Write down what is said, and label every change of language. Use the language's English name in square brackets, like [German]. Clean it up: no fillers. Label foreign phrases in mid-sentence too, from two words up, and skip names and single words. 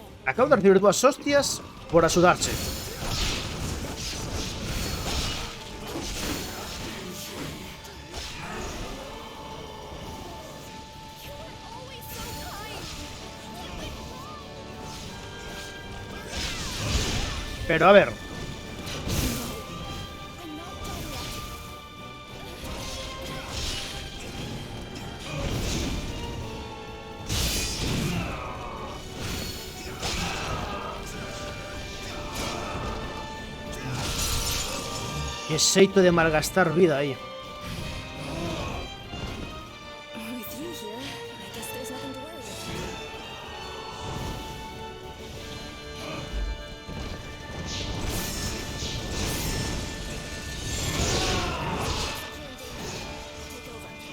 [Galician] Acabo de recibir 2 hostias por axudarche. [English] Always so kind. [Galician] Pero a ver. [English] I'm not done yet. [Galician] Que xeito de malgastar vida aí. [English] With you here, I guess there's nothing to worry about. Take over.